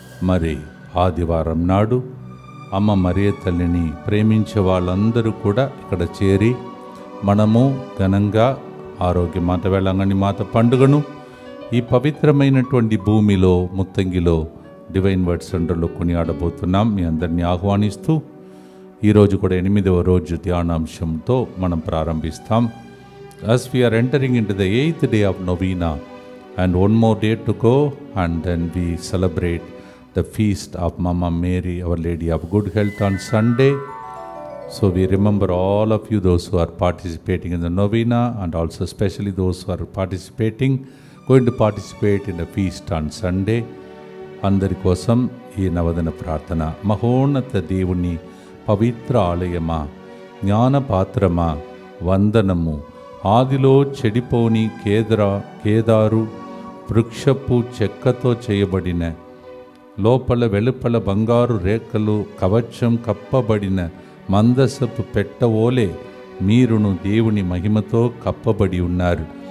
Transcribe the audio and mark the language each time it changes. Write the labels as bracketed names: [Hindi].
[Telugu] మరి ఆదివారం నాడు అమ్మ మరియ తల్లిని ప్రేమించే వాళ్ళందరూ కూడా ఇక్కడ చేరి మనము ఘనంగా ఆరోగ్య మాత వేళంగని మాత పండుగను ఈ పవిత్రమైనటువంటి భూమిలో ముత్తంగిలో డివైన్ వర్డ్ సెంటర్లో కొనియాడబోతున్నాం. మీ అందరినీ ఆహ్వానిస్తూ ఈరోజు కూడా 8వ రోజు ధ్యానాంశంతో మనం ప్రారంభిస్తాం. [English] As we are entering into the 8th day of Novena and one more day to go, and then we celebrate the feast of Mama Mary, Our Lady of Good Health on Sunday. So we remember all of you, those who are participating in the Novena, and also especially those who are going to participate in the feast on Sunday. [Telugu] అందరి కోసం ఈ నవదన ప్రార్థన. మహోన్నత దేవుని పవిత్ర ఆలయమా, జ్ఞానపాత్రమా, వందనము. ఆదిలో చెడిపోని కేదారు వృక్షపు చెక్కతో చేయబడిన, లోపల వెలుపల బంగారు రేఖలు కవచం కప్పబడిన మందసపు పెట్టవోలే మీరును దేవుని మహిమతో కప్పబడి ఉన్నారు.